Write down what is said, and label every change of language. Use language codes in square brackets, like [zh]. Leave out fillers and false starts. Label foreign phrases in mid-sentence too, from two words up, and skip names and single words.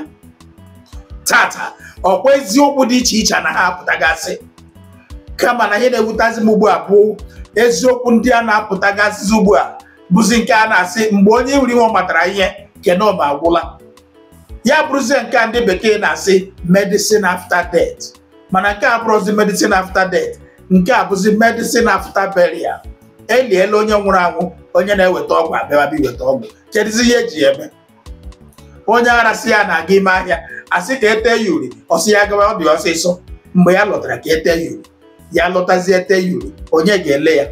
[ig] Tata ọkwa eziokwu dị iche iche na ha apụtagasị, kama na ihe na-ewutazi m ugbu a bụ eziokwu ndị a na-apụtagasị ugbu a bụzi nke a na-asị mgbe onye wuri nwe matara ihe kenọma agwụla. Ya bụrụzie nke ndị bekee na-asị [en] medicine after death. [ig] Mana nke a bụrụzi [en] medicine after death. [ig] Nke a bụzi [en] medicine after burial. [ig] Eliela onye nwụrụ anwụ, onye na-eweta ọgwụ abịa bịa iweta ọgwụ. Kedizi ihe eji eme. Onye arasị ya na-aga ime ahịa, asị ka ete ya uri, ọsị ya gawa ọ dị ọsịsọ. Mgbe ya lọtara ka ete ya uri, ya lọtazi ete ya uri, onye ga-ele ya.